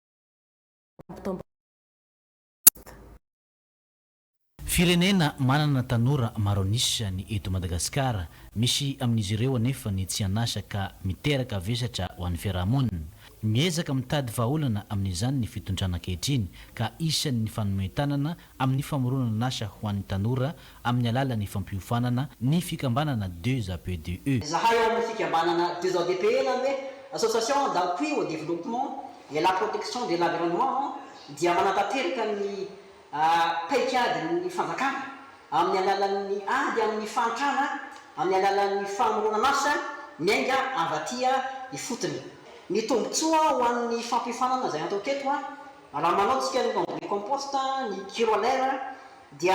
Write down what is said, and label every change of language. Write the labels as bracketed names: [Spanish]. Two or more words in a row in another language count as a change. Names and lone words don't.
[Malagasy] Firenena manana tanora maro anisany eto Madagasikara, misy amin'izy ireo anefa ny tsy anasaka miteraka vesatra ho an'ny fiarahamonina. Miezaka mitady vahaolana amin'izany ny fitondrana ankehitriny ka isan'ny fanometanana amin'ny famoronana asa ho an'ny tanora amin'ny alalan'ny fampiofanana ny fikambanana 2APDE. Zahay amin'ny fikambanana 2APDE na hoe [French] association d'appui au développement et la protection de l'environnement [Malagasy] dia manantanteraka ny paikady ny fanjakana amin'ny alalan'ny ady amin'ny fantrana amin'ny alalan'ny famoronana asa miainga avatia ifotony. Ny tombotsoa ho an'ny fampiofanana izay atao teto raha manao tsika ny [French] engrais compost [Malagasy] ny kirolera dia